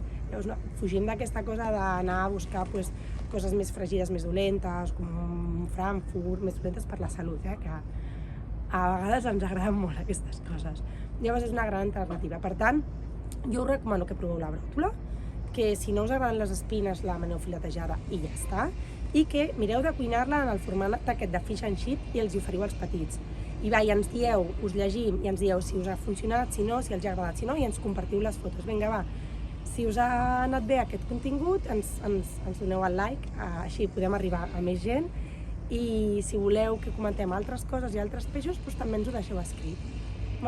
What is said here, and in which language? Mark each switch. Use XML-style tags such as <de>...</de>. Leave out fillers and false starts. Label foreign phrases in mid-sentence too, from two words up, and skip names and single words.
<ca>Llavors fugim d'aquesta cosa d'anar a buscar coses més fregides, més dolentes, com un Frankfurt, més dolentes per la salut, que a vegades ens agraden molt aquestes coses. Llavors és una gran alternativa. Per tant, jo us recomano que proveu la bròtola, que si no us agraden les espines la maneu filetejada i ja està, i que mireu de cuinar-la en el format aquest de</ca> <en>fish and chip</en> <ca>i els hi oferiu als petits. I ens dieu, us llegim i ens dieu si us ha funcionat, si no, si els ha agradat, si no, i ens compartiu les fotos. Vinga, va, si us ha anat bé aquest contingut, ens doneu el like, així podem arribar a més gent, i si voleu que comentem altres coses i altres peixos, també ens ho deixeu escrit.</ca>